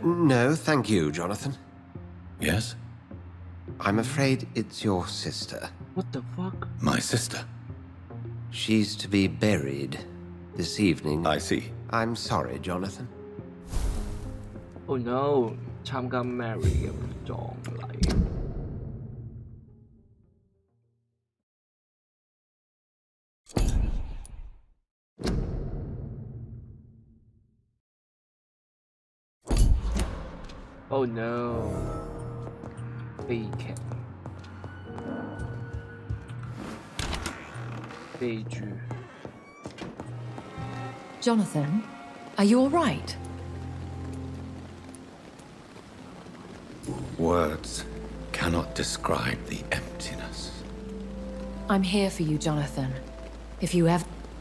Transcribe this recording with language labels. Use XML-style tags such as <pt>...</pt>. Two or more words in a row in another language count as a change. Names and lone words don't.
<en>No, thank you, Jonathan. Yes? I'm afraid it's your sister. What the fuck? My sister. She's to be buried this evening. I see. I'm sorry, Jonathan. Oh no!</en> <yue>參加 Mary 嘅葬禮。</yue> <en>Oh no！</en> <yue>悲劇，悲劇。</yue> <en>Jonathan, are you all right? Words cannot describe the emptiness. I'm here for you, Jonathan. If you ever...</en>